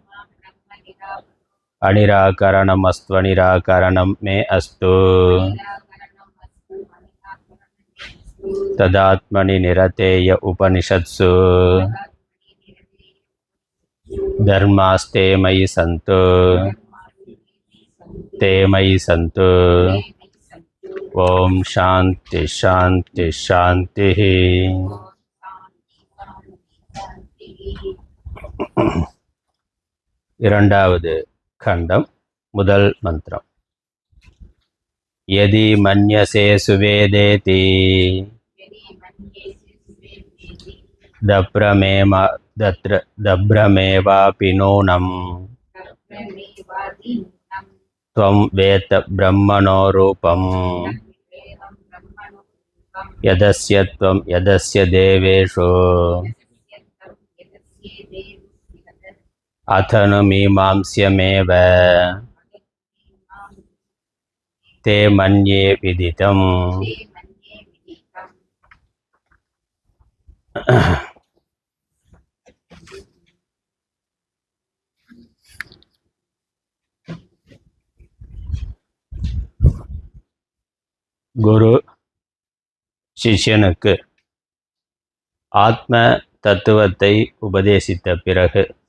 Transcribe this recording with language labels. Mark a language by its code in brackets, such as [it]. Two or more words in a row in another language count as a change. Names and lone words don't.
[sa] अनिराकरणमस्त्वनिराकरणं मे अस्तु तदात्मनि निरतेय उपनिषत्सु धर्मास्ते मयि सन्तु ते मयि सन्तु। ओम शांति शांति शांति। [ta] இரண்டாவது खण्डம் முதல் மந்திரம். [sa] यदि मन्यसे सुवेदेति दभ्रमेवापि नूनम् त्वं वेत्त ब्रह्मणो रूपम् यदस्य त्वं यदस्य देवेषु अथनु मीमांस्यमेव ते मन्ये विदितम्। [ta] குரு சிஷ்யனுக்கு ஆத்ம தத்துவத்தை உபதேசித்த பிறகு